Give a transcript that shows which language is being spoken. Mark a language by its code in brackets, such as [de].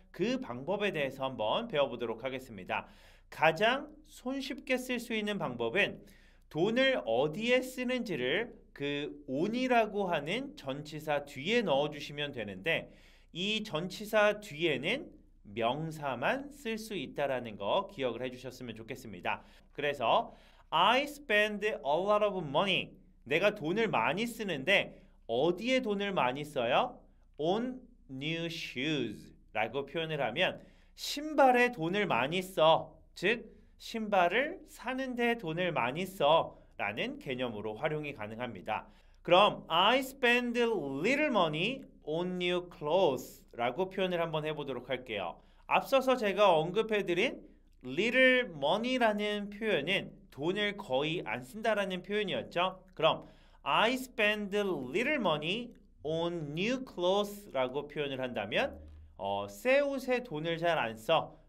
[ko] 그 방법에 대해서 한번 배워보도록 하겠습니다. 가장 손쉽게 쓸 수 있는 방법은 돈을 어디에 쓰는지를 그 on이라고 하는 전치사 뒤에 넣어주시면 되는데 이 전치사 뒤에는 명사만 쓸 수 있다는 거 기억을 해주셨으면 좋겠습니다. 그래서 [en] I spend a lot of money. [ko] 내가 돈을 많이 쓰는데 어디에 돈을 많이 써요? [en] On new shoes [ko] 라고 표현을 하면 신발에 돈을 많이 써. 즉 신발을 사는데 돈을 많이 써 라는 개념으로 활용이 가능합니다. 그럼 [en] I spend little money on new clothes [ko] 라고 표현을 한번 해보도록 할게요. 앞서서 제가 언급해드린 [en] little money [ko] 라는 표현은 돈을 거의 안 쓴다라는 표현이었죠. 그럼 [en] I spend little money on new clothes [ko] 라고 표현을 한다면 새 옷에 돈을 잘 안 써.